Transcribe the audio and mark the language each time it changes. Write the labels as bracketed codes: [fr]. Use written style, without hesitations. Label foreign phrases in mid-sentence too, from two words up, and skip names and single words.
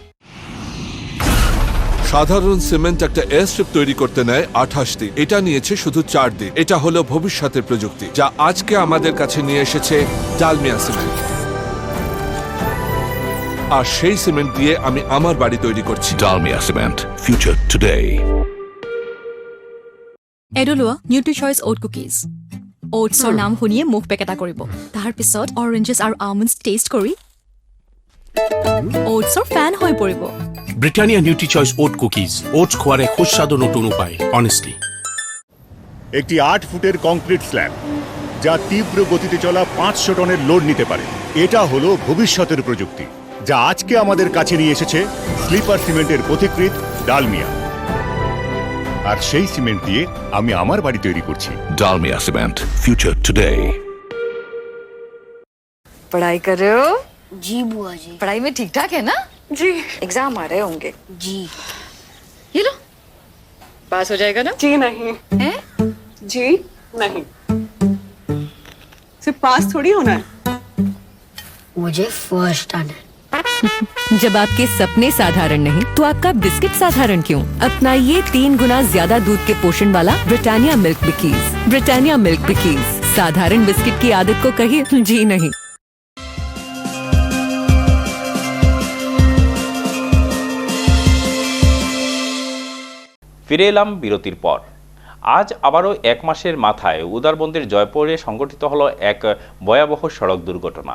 [bn] সাধারণ সিমেন্ট একটা এয়ার স্ট্রিপ তৈরি করতে নেয় 28 দিন, এটা নিয়েছে শুধু 4 দিন। এটা হলো ভবিষ্যতের প্রযুক্তি, যা আজকে আমাদের কাছে নিয়ে এসেছে ডালমিয়া সিমেন্ট। আর সেই সিমেন্ট দিয়ে আমি আমার বাড়ি তৈরি করছি। [en] Dalmia Cement. Future today. [as] এডলোৱা নিউট্ৰি চইচ অ'ট কুকিজ। অ'টছৰ নাম শুনিয়ে মুখ পেকেটা কৰিব। তাৰ পিছত অৰেঞ্জেছ আৰু আলমণ্ডছ টেষ্ট কৰি অ'টছৰ ফেন হৈ পৰিব। [bn] ব্রিটানিয়া নিউট্রি চয়েস ওট কুকিজ, ওটস খোয়ারে সুস্বাদু নতুন উপায়। অনেস্টলি একটি 8 ফুটের কংক্রিট স্ল্যাব যা তীব্র গতিতে চলা 500 টনের লোড নিতে পারে। এটা হলো ভবিষ্যতের প্রযুক্তি, যা আজকে আমাদের কাছে নিয়ে এসেছে স্লিপার সিমেন্টের পথিকৃৎ ডালমিয়া। আর সেই সিমেন্ট দিয়ে আমি আমার বাড়ি তৈরি করছি। [en] Dalmia Cement. Future today. [hi] पढ़ाई कर रहे हो? जी बुआ जी। पढ़ाई में ठीक ठाक है ना? जी। एग्जाम आ रहे होंगे। जी। ये लो, पास हो जाएगा ना? जी नहीं। हैं? जी नहीं। सिर्फ पास थोड़ी होना है, मुझे फर्स्ट आना है। जब आपके सपने साधारण नहीं तो आपका बिस्किट साधारण क्यों? अपनाइए 3 गुना ज्यादा दूध के पोषण वाला ब्रिटानिया मिल्क बिकीज। ब्रिटानिया मिल्क बिकीज, साधारण बिस्किट की आदत को कहिए जी नहीं। [bn] ফিরে এলাম বিরতির পর। আজ আবারও 1 মাসের মাথায় উদারবন্দের জয়পুরে সংঘটিত হলো এক ভয়াবহ সড়ক দুর্ঘটনা।